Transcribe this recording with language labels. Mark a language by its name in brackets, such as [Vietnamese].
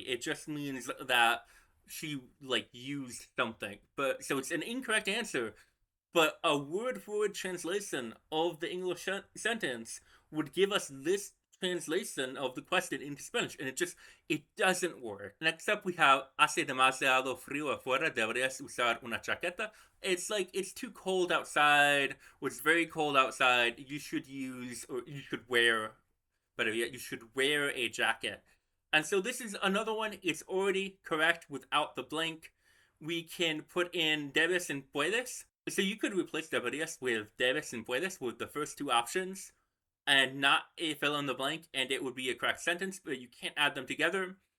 [English] It just means that she used something. But so it's an incorrect answer. But a word-for-word translation of the English sentence would give us this translation of the question into Spanish, and it doesn't work. Next up, we have [Spanish] hace demasiado frío afuera, deberías usar una chaqueta. [English] It's like it's too cold outside, or it's very cold outside. You should wear, better yet, you should wear a jacket. And so this is another one. It's already correct without the blank. We can put in debes and puedes. So you could replace deberías with debes and puedes with the first two options, and not a fill in the blank, and it would be a correct sentence, but you can't add them together.